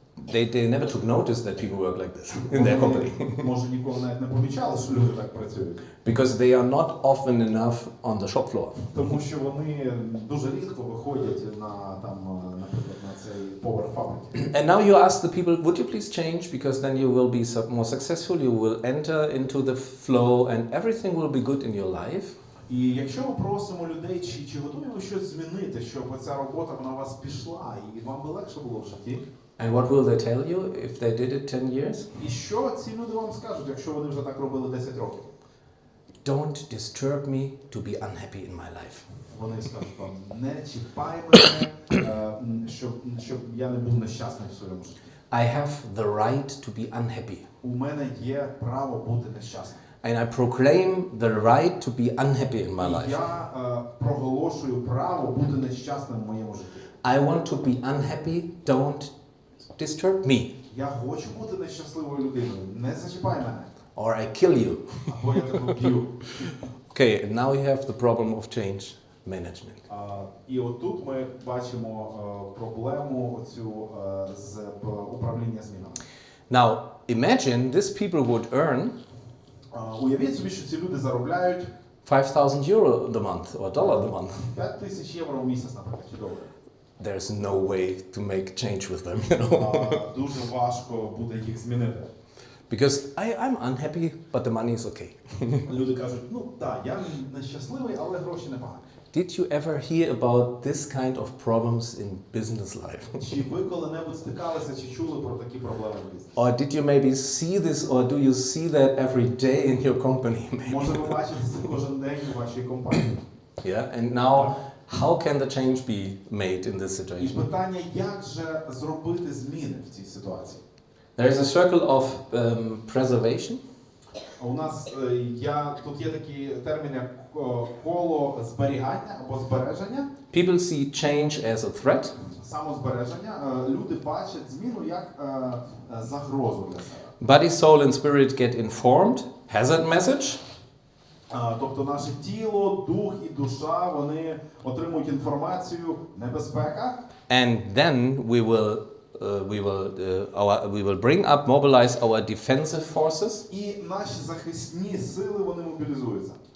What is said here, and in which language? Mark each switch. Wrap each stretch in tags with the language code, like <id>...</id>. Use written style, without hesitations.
<en>they never took notice that people work like this in their company.</en> <uk>Може ніколи навіть не помічали, що люди так працюють.</uk> <en>Because they are not often enough on the shop floor.</en> <uk>Тому що вони дуже рідко виходять наприклад, на цей поверх фабрики.</uk> <en>And now you ask the people, would you please change? Because then you will be more successful, you will enter into the flow and everything will be good in your life.</en> <uk>І якщо ми просимо людей, чи готові ви щось змінити, щоб ця робота на вас пішла і вам би легше було в житті?</uk> <en>And what will they tell you if they did it 10 years?</en> <uk>І що ці люди вам скажуть, якщо вони вже так робили 10 років?</uk> <en>Don't disturb me to be unhappy in my life.</en> <uk>Вони скажуть вам, не чіпай мене, щоб я не був нещасним в своєму житті.</uk> <en>I have the right to be unhappy.</en> <uk>У мене є право бути нещасним.</uk> <en>and I proclaim the right to be unhappy in my</en> <uk>І</uk> <en>life.</en> <uk>я проголошую право бути нещасним в моєму житті.</uk> <en>I want to be unhappy, don't disturb me.</en> <uk>Я хочу бути нещасливою людиною, не зачіпай мене.</uk> <en>Or I kill you.</en> <uk>Або я тебе вб'ю.</uk> <en>Okay, and now we have the problem of change management.</en> <uk>І отут ми бачимо проблему цю з управління змінами.</uk> <en>Now, imagine these people would earn</en> <uk>Уявіть собі, що ці люди заробляють</uk> <en>5,000 euro a month or dollar a month.</en> <uk>5,000 євро в місяць, наприклад, чи доларів.</uk> <en>There's no way to make change with them, you know.</en> <uk>Дуже важко буде їх змінити.</uk> <en>Because I'm unhappy, but the money is okay.</en> <uk>Люди кажуть, ну так, я нещасливий, але гроші непогані.</uk> <en>Did you ever hear about this kind of problems in business life?</en> <uk>Чи ви коли-небудь стикалися, чи чули про такі проблеми в бізнесі?</uk> <en>Or did you maybe see this, or do you see that every day in your company?</en> <uk>Може ви бачите це кожен день у вашій компанії?</uk> <en>Yeah, and now how can the change be made in this</en> <uk>І</uk> <en>situation?</en> <uk>питання, як же зробити зміни в цій ситуації?</uk> <en>There is a circle of preservation.</en> <uk>У нас тут є такі терміни, як коло зберігання або збереження.</uk> <en>People see change as a threat.</en> <uk>Самозбереження. Люди бачать зміну як загрозу для себе.</uk> <en>Body, soul and spirit get informed. Hazard message.</en> <uk>Тобто наше тіло, дух і душа, вони отримують інформацію, небезпека.</uk> <en>And then we will bring up, mobilize our defensive forces.</en> <uk>І наші захисні сили, вони мобілізуються.</uk>